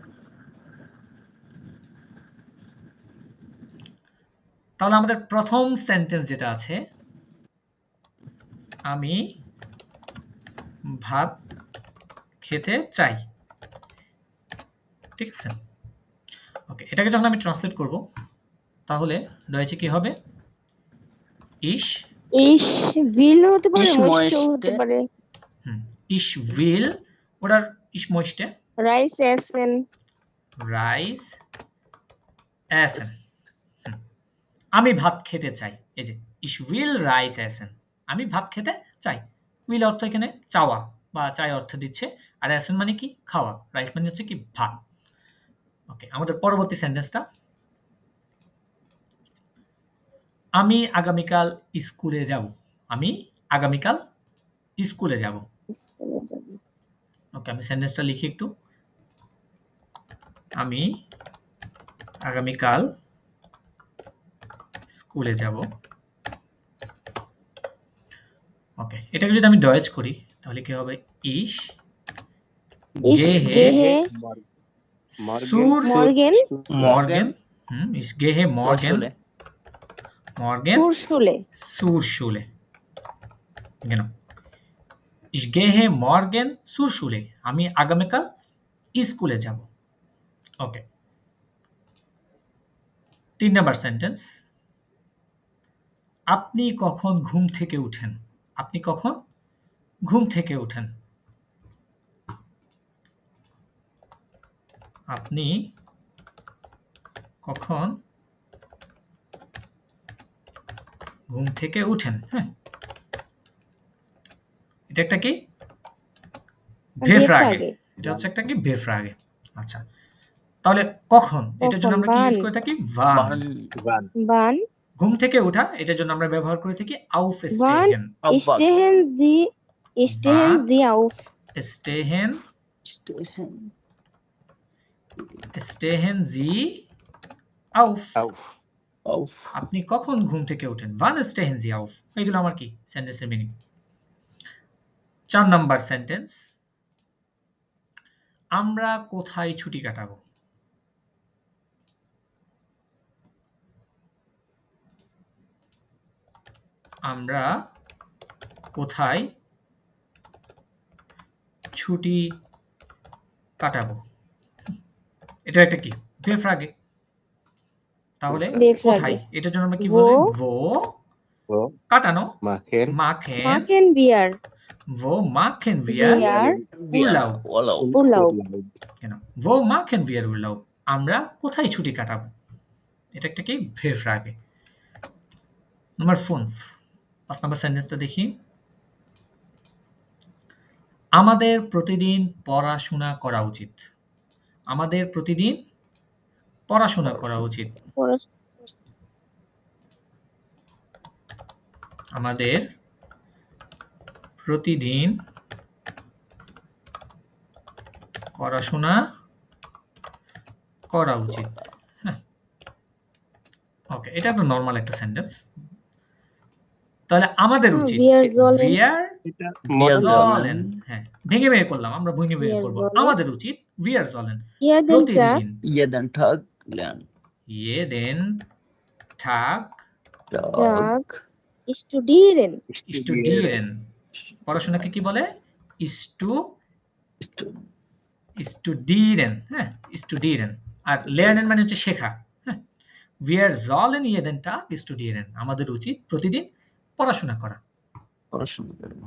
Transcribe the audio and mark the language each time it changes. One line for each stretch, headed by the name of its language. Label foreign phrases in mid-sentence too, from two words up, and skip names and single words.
Bangla: তাহলে আমাদের প্রথম সেন্টেন্স যেটা আছে, আমি ভাত খেতে চাই। ঠিক আছে? ওকে, এটাকে যখন আমি ট্রান্সলেট করব তাহলে রয়েছে কি হবে?
German: Ich
Bangla: will হতে পারে,
German: Ich
Bangla: möchte হতে
German: möchte
Bangla: পারে।
German: Ich will oder ich möchte Reis essen. Reis essen.
Bangla: আমি ভাত খেতে চাই। এই যে
German: ich will Reis essen,
Bangla: আমি ভাত খেতে চাই। will অর্থ এখানে চাওয়া বা চাই অর্থ দিচ্ছে, আর essen মানে কি? খাওয়া। রাইস মানে হচ্ছে কি? ভাত। ওকে, আমাদের পরবর্তী সেন্টেন্সটা, আমি আগামীকাল স্কুলে যাব। আমি আগামীকাল স্কুলে যাব। ওকে, আমি সেন্টেন্সটা লিখি একটু। আমি আগামীকাল স্কুলে যাব। ওকে, এটাকে যদি আমি ডয়েজ করি তাহলে কি হবে?
German: Ich gehe morgen. Ich gehe morgen zur Schule. Genau. Ich gehe morgen zur Schule.
Bangla: আমি আগামীকাল স্কুলে যাব। ওকে, 3 নাম্বার সেন্টেন্স, আপনি কখন ঘুম থেকে উঠেন? আপনি কখন ঘুম থেকে উঠেন? আপনি কখন ঘুম থেকে উঠেন? হ্যাঁ, এটা একটা কি? Befrage. এটা হচ্ছে একটা কি? Befrage. আচ্ছা, তাহলে কখন, এটার জন্য আমরা কি ইউজ করে থাকি? wann. ঘুম থেকে ওঠা, এটার জন্য আমরা ব্যবহার করে থাকি aufstehen.
German: Stehen Sie auf. Stehen Sie auf.
Bangla: আপনি কখন ঘুম থেকে ওঠেন?
German: wann stehen Sie auf.
Bangla: এগুলো আমার কি?
English: sentence's meaning.
Bangla: 4 নাম্বার সেন্টেন্স, আমরা কোথায় ছুটি কাটাবো? আমরা কোথায় ছুটি কাটাবো? এটা একটা কি? Befrage. তাহলে কোথায়, এটার জন্য আমরা কি বলি? wo কাটানো,
German: machen Bier. Wo machen wir Urlaub? Urlaub. Genau. Wo machen wir Urlaub?
Bangla: আমরা কোথায় ছুটি কাটাবো? এটা একটা কি
German: verb frage. Nummer 5.
Bangla: 5 নম্বর সেন্টেন্সটা দেখি। আমাদের প্রতিদিন পড়াশোনা করা উচিত। আমাদের প্রতিদিন পড়াশোনা করা উচিত। আমাদের প্রতিদিন পড়াশোনা করা উচিত। হ্যাঁ, ওকে, এটা একটা নরমাল একটা সেন্টেন্স। তাহলে আমাদের উচিত
German: wir sollen,
Bangla: হ্যাঁ, ভেঙে ভেঙে করলাম, আমরা ভেঙে ভেঙে করব। আমাদের উচিত
German: wir sollen
Bangla: প্রতিদিন
German: jeden Tag lernen. jeden Tag Studieren.
Bangla: studieren পড়াশোনাকে কি বলে?
German: studieren, হ্যাঁ, studieren।
Bangla: আর lernen মানে হচ্ছে শেখা। হ্যাঁ,
German: wir sollen jeden Tag studieren
Bangla: আমাদের উচিত প্রতিদিন পড়াশোনা করা। পড়াশোনা করব।